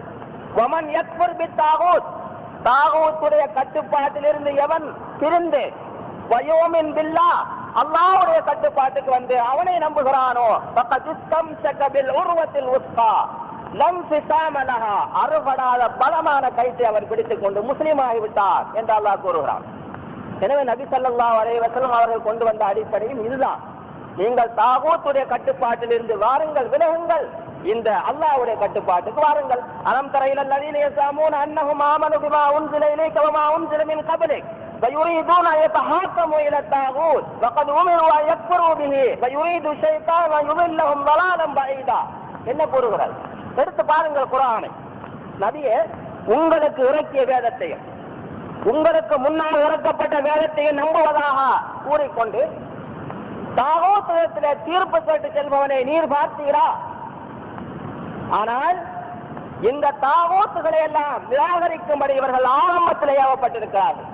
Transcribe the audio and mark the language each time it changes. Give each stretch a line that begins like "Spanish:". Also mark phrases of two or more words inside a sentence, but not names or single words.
Arabic: ومن يكفر بالطاغوت,
Tamil: தாகூத்துடைய கட்டுப்பாட்டில் இருந்து எவன் பிரிந்து
Arabic: ويؤمن بالله,
Tamil: அல்லாஹ்வுடைய கட்டுப்பாட்டுக்கு வந்து அவனை நம்புகிறானோ
Arabic: فقد استمسك بالعروة الوثقى لا انفصام لها,
Tamil: அறுபடாத பலமான கயிற்றை அவர் பிடித்துக் கொண்டு முஸ்லீமாகிவிட்டார் என்று அல்லாஹ் கூறுகிறான். எனவே நபி
Arabic: صلى الله عليه وسلم
Tamil: அவர்கள் கொண்டு வந்த அடிப்படையும் இதுதான். நீங்கள் தாகூத்துடைய கட்டுப்பாட்டில் இருந்து வாருங்கள், விலகுங்கள், இந்த அல்லாஹ்வுடைய கட்டுப்பாட்டுக்கு வாருங்கள்.
Arabic: ألم تر إلى الذين يزعمون أنهم آمنوا بما أنزل إليك وما أنزل من قبلك ويريدون أن يتحاكموا إلى الطاغوت وقد أمروا أن يكفروا به ويريد الشيطان أن يضلهم ضلالا بعيدا.
Tamil: என்ன கூறுகிறார்? எடுத்து பாருங்கள் குர்ஆனை. நபியே, உங்களுக்கு இறக்கிய வேதத்தையும் உங்களுக்கு முன்னால் இறக்கப்பட்ட வேதத்தையும் நம்புவதாக கூறிக்கொண்டு தாகூத்திலே தீர்ப்பு கேட்டு செல்பவனை நீர் பார்த்தீரா? ஆனால் இந்த தாகூத்துகளை எல்லாம் நிராகரிக்கும்படி இவர்கள் ஆரம்பத்தில் ஏவப்பட்டிருக்கிறார்கள்.